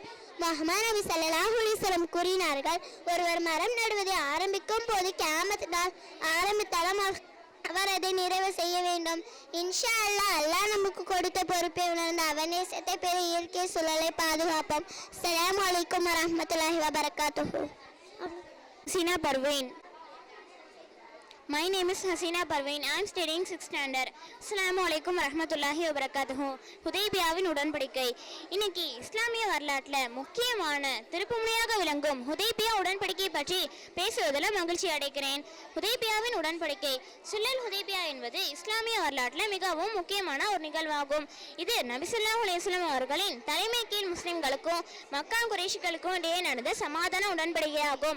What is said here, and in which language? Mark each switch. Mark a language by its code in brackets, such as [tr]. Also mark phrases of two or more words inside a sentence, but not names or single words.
[ta] முஹம்மது நபி [ar] صلى الله عليه وسلم [ta] கூறினார்கள், ஒருவர் மரம் நடுவதை ஆரம்பிக்கும் போது கியாமத் நாள் ஆரம்பித்தாலும் அவர் அதை நிறைவு செய்ய வேண்டும். [ar] إن شاء الله [ta] அல்லாஹ் நமக்கு கொடுத்த பொறுப்பை உணர்ந்த அவநேசத்தை பெற இயற்கை சூழலை பாதுகாப்போம். [ar] السلام عليكم ورحمة الله وبركاته. [en] Hasina Parveen. My name is Hasina Parveen. I am studying 6th standard. [ar] السلام عليكم ورحمة الله وبركاته. [ta] ஹுதைபியாவின் உடன்படிக்கை. இன்னைக்கு இஸ்லாமிய வரலாற்றில் முக்கியமான திருப்புமுனையாக விளங்கும் ஹுதைபியா உடன்படிக்கை பற்றி பேசுவதில் மகிழ்ச்சி அடைக்கிறேன். ஹுதைபியாவின் உடன்படிக்கை சுல்லல் ஹுதைபியா என்பது இஸ்லாமிய வரலாற்றில் மிகவும் முக்கியமான ஒரு நிகழ்வாகும். இது நபி [ar] صلى الله عليه وسلم [ta] அவர்களின் தலைமை கீழ் முஸ்லிம்களுக்கும் மக்கா குறைஷிகளுக்கும் இடையே நடந்த சமாதான உடன்படிக்கையாகும்.